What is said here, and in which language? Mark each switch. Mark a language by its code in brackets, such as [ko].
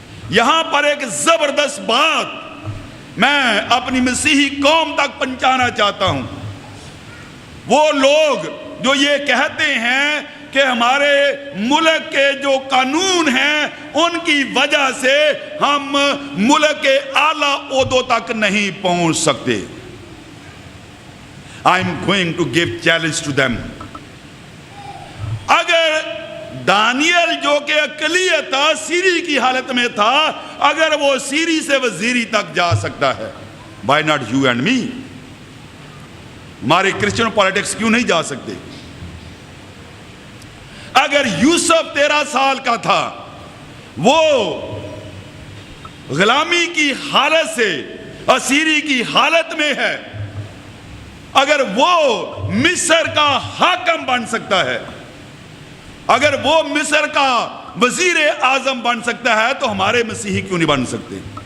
[ur] یہاں پر ایک زبردست بات میں اپنی مسیحی قوم تک پہنچانا چاہتا ہوں. وہ لوگ جو یہ کہتے ہیں کہ ہمارے ملک کے جو قانون ہیں ان کی وجہ سے ہم ملک کے اعلیٰ عہدوں تک نہیں پہنچ سکتے. [en] I am going to give challenge to them. اگر [ur] دانیل جو کہ اقلیت تھا، سیری کی حالت میں تھا، اگر وہ سیری سے وزیری تک جا سکتا ہے، [en] why not you and me؟ [ur] ہمارے کرسچن پالیٹکس کیوں نہیں جا سکتے؟ اگر یوسف 13 سال کا تھا، وہ غلامی کی حالت سے اسیری کی حالت میں ہے، اگر وہ مصر کا حاکم بن سکتا ہے، اگر وہ مصر کا وزیر اعظم بن سکتا ہے، تو ہمارے مسیحی کیوں نہیں بن سکتے؟